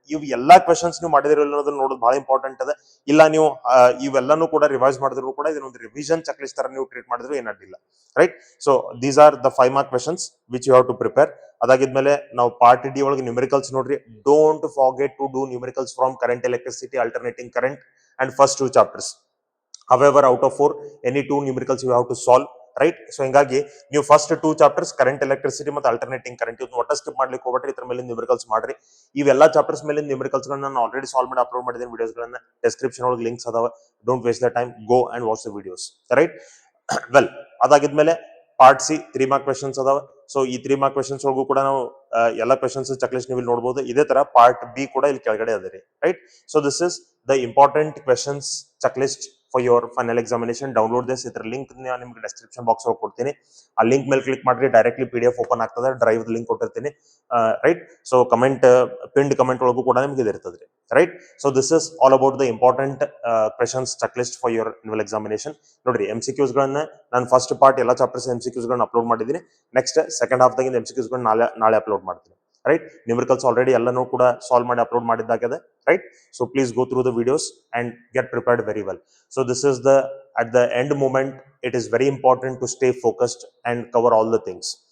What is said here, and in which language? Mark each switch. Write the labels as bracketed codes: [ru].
[kn] ಇವು ಎಲ್ಲಾ ಕ್ವೆಶನ್ಸ್ ನೀವು ಮಾಡಿದಿರಲ್ಲ ಅನ್ನೋದನ್ನ ನೋಡೋದು ಬಹಳ ಇಂಪಾರ್ಟೆಂಟ್ ಅದ. ಇಲ್ಲ ನೀವು ಇವೆಲ್ಲಾನು ಕೂಡ ರಿವೈಸ್ ಮಾಡಿದ್ರು ಕೂಡ ಇದನ್ನೊಂದು ರಿವಿಷನ್ ಚೆಕ್ ಲಿಸ್ಟ್ ತರ ನೀವು ಟ್ರೀಟ್ ಮಾಡಿದ್ರು ಏನಾಗಿಲ್ಲ, right? [en] So these are the 5 mark questions which you have to prepare. [kn] ಅದಾಗಿದ್ಮೇಲೆ ನಾವು ಪಾರ್ಟ್ ಡಿ ಒಳಗೆ ನ್ಯೂಮರಿಕಲ್ಸ್ ನೋಡ್ರಿ, [en] Don't forget to do numericals from current electricity, alternating current and first 2 chapters. However, out of 4, any 2 numericals you have to solve, right? [kn] So ಹಿಂಗಾಗಿ ನೀವು first 2 chapters current electricity ಮತ್ತು alternating current ಇವತ್ತು ಒಟ್ಟ skip ಮಾಡ್ಲಿಕ್ಕೆ ಹೋಗ್ಬಿಟ್ರೆ ಇದ್ರ ಮೇಲೆ numericals ಮಾಡ್ರಿ. ಇವೆಲ್ಲಾ ಚಾಪ್ಟರ್ಸ್ ಮೇಲೆ ನ್ಯೂಮರಿಕಲ್ಸ್ ಗಳನ್ನ ನಾನು ಆಲ್ರೆಡಿ ಸಾಲ್ವ್ ಮಾಡಿ ಅಪ್ಲೋಡ್ ಮಾಡಿದ್ದೀನಿ. ವಿಡಿಯೋಸ್ ಗಳನ್ನ ಡಿಸ್ಕ್ರಿಪ್ಷನ್ ಒಳಗೆ ಲಿಂಕ್ಸ್ ಅದಾವ. [en] Don't waste the time, go and watch the videos, right? Well, [kn] ಅದಾಗಿದ್ಮೇಲೆ part C 3 mark questions ಅದಾವ. ಸೊ ಈ 3 ಮಾರ್ಕ್ ಕ್ವೆಶನ್ಸ್ ಒಳಗೂ ಕೂಡ ನಾವು ಎಲ್ಲಾ ಕ್ವೆಶನ್ಸ್ ಚೆಕ್ ಲಿಸ್ಟ್ ನೀವು ಇಲ್ಲಿ ನೋಡಬಹುದು. ಇದೇ ತರ ಪಾರ್ಟ್ ಬಿ ಕೂಡ ಇಲ್ಲಿ ಕೆಳಗಡೆ ಅದ ರೀ, [en] Right? So this is the important questions check list for your final examination. Download this. [kn] ಇದರ ಲಿಂಕ್ ನಿಮ್ಗೆ ಡಿಸ್ಕ್ರಿಪ್ಷನ್ ಬಾಕ್ಸ್ ಒಳಗೆ ಕೊಡ್ತೀನಿ. ಆ ಲಿಂಕ್ ಮೇಲೆ ಕ್ಲಿಕ್ ಮಾಡ್ರಿ, ಡೈರೆಕ್ಟ್ಲಿ PDF ಓಪನ್ ಆಗ್ತದೆ. ಡ್ರೈವ್ ಲಿಂಕ್ ಕೊಟ್ಟಿರ್ತೀನಿ, right? So comment, pinned comment ಒಳಗೂ ಕೂಡ ನಿಮ್ಗೆ ಇದಿರ್ತದೆ, right? [en] So this is all about the important questions check list for your annual examination. [kn] ನೋಡ್ರಿ, MCQs ಗಳನ್ನ ನಾನು ಫಸ್ಟ್ ಪಾರ್ಟ್ ಎಲ್ಲಾ ಚಾಪ್ಟರ್ಸ್ MCQs ಗಳನ್ನ ಅಪ್ಲೋಡ್ ಮಾಡಿದ್ದೀನಿ. ನೆಕ್ಸ್ಟ್ ಸೆಕೆಂಡ್ ಹಾಫ್ ದಾಗಿಂದ MCQs ಗಳನ್ನ ನಾಳೆ ಅಪ್ಲೋಡ್ ಮಾಡ್ತೀನಿ, ರೈಟ್? ನ್ಯೂಮರಿಕಲ್ಸ್ ಆಲ್ರೆಡಿ ಎಲ್ಲಾನು ಕೂಡ ಸಾಲ್ವ್ ಮಾಡಿ upload ಮಾಡಿದ್ದಾಗಿದೆ, right? [en] So please go through the videos and get prepared very well. So this is the at the end moment, it is very important to stay focused and cover all the things.